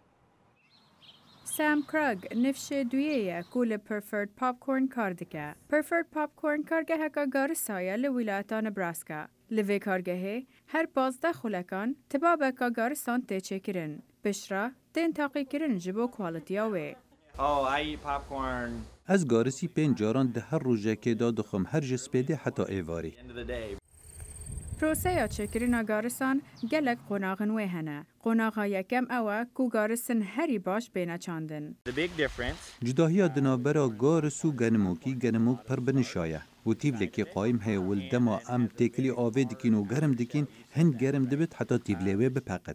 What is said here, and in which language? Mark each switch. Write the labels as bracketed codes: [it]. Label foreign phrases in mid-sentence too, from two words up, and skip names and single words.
[ku] Sam Krug nifşê duyê ye ku li Preferred Popcorn kar dike. Preferred Popcorn kargeheka garisaya li Wilayeta Nebraska. Li vê kargehê her 12 xulekan tibabeka garisan tê çêkirin. Pişra tên taqîkirin ji bo kwalitiya wê. [en] Oh, I eat popcorn. [ku] Ez garisî 5 caran di her rojekê da dixwim her ji spêdê heta êvarî. پروسەیە چێکردنا گارسان gelek قۆناغن wê hene. Qonağa yekem ew e ku garisin herî baş bêne çandin. Cudahiya dinavbera garis û genimokî genimok pir binişaye. û tîvlekê qayîm heye wil dema em têkilî avê dikîn û germ dikîn hin germ dibit heta tîvlê wê bipeqit.